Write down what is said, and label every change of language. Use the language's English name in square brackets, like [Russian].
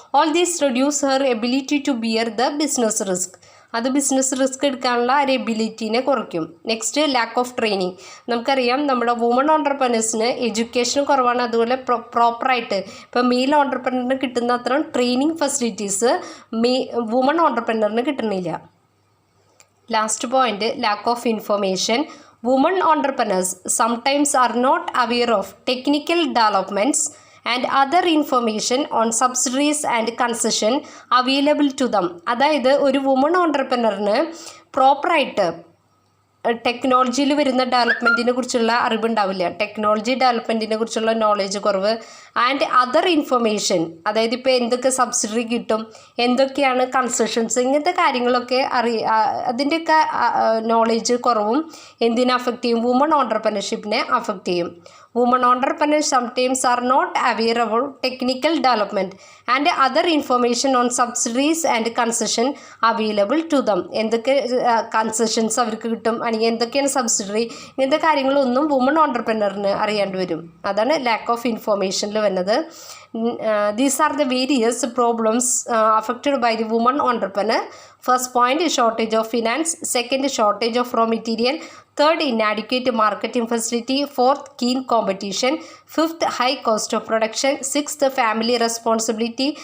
[English] All this reduce her ability to bear the business risk. [Malayalam] അത് business risk എടുക്കാനുള്ള ഒരു എബിലിറ്റീനെ കുറയ്ക്കും. [English] Next, lack of training. [Malayalam] നമുക്കറിയാം നമ്മുടെ വുമൺ ഓണ്ടർപ്രണേഴ്സിന് എഡ്യൂക്കേഷൻ കുറവാണ്. അതുപോലെ പ്രോപ്പറായിട്ട് ഇപ്പോൾ മെയിൽ ഓണ്ടർപ്രണറിന് കിട്ടുന്ന അത്ര ട്രെയിനിങ് ഫെസിലിറ്റീസ് വുമൺ ഓണ്ടർപ്രണറിന് കിട്ടുന്നില്ല. [English] Last point, lack of information. Women entrepreneurs sometimes are not aware of technical developments and other information on subsidies and concession available to them. [Malayalam] അതായത് ഒരു വുമൺ ഓണ്ടർപ്രണറിന് പ്രോപ്പറായിട്ട് ടെക്നോളജിയിൽ വരുന്ന ഡെവലപ്മെൻറ്റിനെ കുറിച്ചുള്ള അറിവുണ്ടാവില്ല. ടെക്നോളജി ഡെവലപ്മെൻറ്റിനെ കുറിച്ചുള്ള നോളേജ് കുറവ്. [English] and other information, [Malayalam] അതായത് ഇപ്പോൾ എന്തൊക്കെ സബ്സിഡി കിട്ടും, എന്തൊക്കെയാണ് കൺസെഷൻസ്, ഇങ്ങനത്തെ കാര്യങ്ങളൊക്കെ അതിൻ്റെയൊക്കെ നോളേജ് കുറവും എന്തിനെ അഫക്റ്റ് ചെയ്യും? വുമൺ ഓണ്ടർപ്രണർഷിപ്പിനെ അഫക്റ്റ് ചെയ്യും. [English] Women entrepreneurs sometimes are not aware of technical development and other information on subsidies and concession available to them. [Malayalam] എന്തൊക്കെ കൺസെഷൻസ് അവർക്ക് കിട്ടും, അല്ലെങ്കിൽ എന്തൊക്കെയാണ് സബ്സിഡറി, ഇങ്ങനത്തെ കാര്യങ്ങളൊന്നും വുമൺ ഓണ്ടർപ്രണറിന് അറിയാണ്ട് വരും. അതാണ് ലാക്ക് ഓഫ് ഇൻഫർമേഷനിൽ വരുന്നത്. [English] These are the various problems affected by the woman entrepreneur. First point, shortage of finance. Second, shortage of raw material. Third, inadequate marketing facility. Fourth, keen competition. Fifth, high cost of production. Sixth, family responsibility.